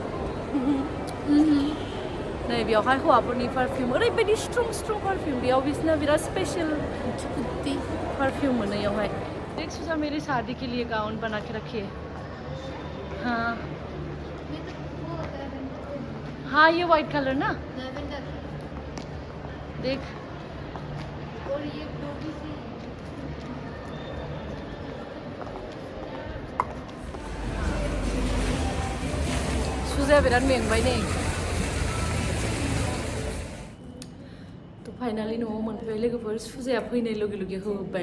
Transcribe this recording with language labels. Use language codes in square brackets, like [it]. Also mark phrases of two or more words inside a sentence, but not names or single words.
[brx] नै बेयावहाय हौवाफोरनि पारफिउम ओरैबायदि [en] strong perfume [brx] बेयाव बिसोरना बिराद [en] special perfume [brx] मोनो बेयावहाय [hi] देख सुजा मेरी शादी के लिए गाउन बना के रखी है हाँ ये वाइट कलर ना देख और ये [brx] सुजाया बिराद मेंबाय नै तो फाइनालि न'आव मोनफैबाय लोगोफोर सुजाया फैनाय लगे होबाय